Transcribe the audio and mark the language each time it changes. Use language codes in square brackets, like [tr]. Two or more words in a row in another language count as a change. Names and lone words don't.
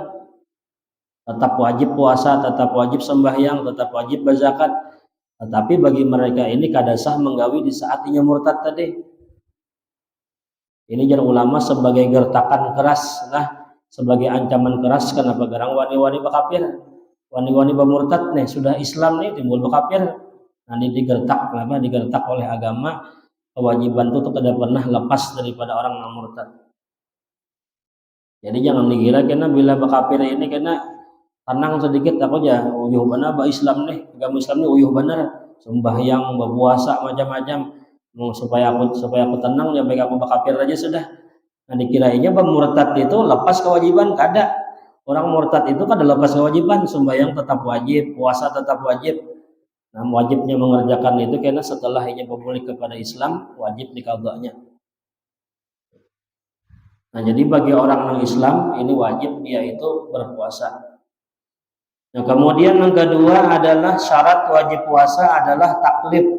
[bjn] Tetap wajib puasa, tetap wajib sembahyang, tetap wajib berzakat. Tetapi bagi mereka ini kada sah menggawi di saat inya murtad tadi. Ini jar ulama sebagai gertakan keras lah, sebagai ancaman keras. Kenapa garang wani-wani bakafir, wani-wani bamurtad nih sudah Islam nih timbul bakafir. Nanti digertak oleh agama. Kewajiban itu tidak pernah lepas daripada orang yang murtad. Jadi jangan dikira kena bila bakafir ini kena tenang sedikit aku aja uyuh benar Islam nih, agama Islam nih uyuh benar, sembahyang berpuasa macam-macam supaya aku tenang ya baik aku bakafir aja sudah. Nah, dikirainya murtad itu lepas kewajiban, kada. Orang murtad itu kada lepas kewajiban, sembahyang tetap wajib, puasa tetap wajib. Nah, wajibnya mengerjakan itu karena setelah ia berbalik kepada Islam wajib diqadhanya. Nah, jadi bagi orang non Islam ini wajib dia itu berpuasa. Nah, kemudian yang kedua adalah syarat wajib puasa adalah taklif.